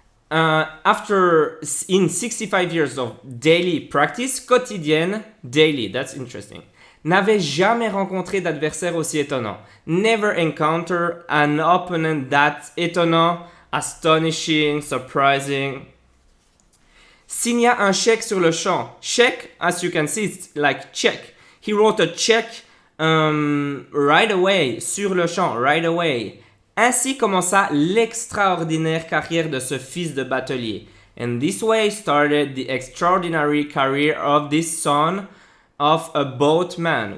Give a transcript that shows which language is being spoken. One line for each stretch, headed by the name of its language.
English: After in 65 years of daily practice quotidienne, daily, that's interesting,
French: n'avait jamais rencontré d'adversaire aussi étonnant.
English: Never encountered an opponent that étonnant, astonishing, surprising.
French: Signa un chèque sur le champ.
English: Check, as you can see, it's like check. He wrote a check right away,
French: sur le champ,
English: right away.
French: Ainsi commença l'extraordinaire carrière de ce fils de batelier.
English: And this way started the extraordinary career of this son of a boatman.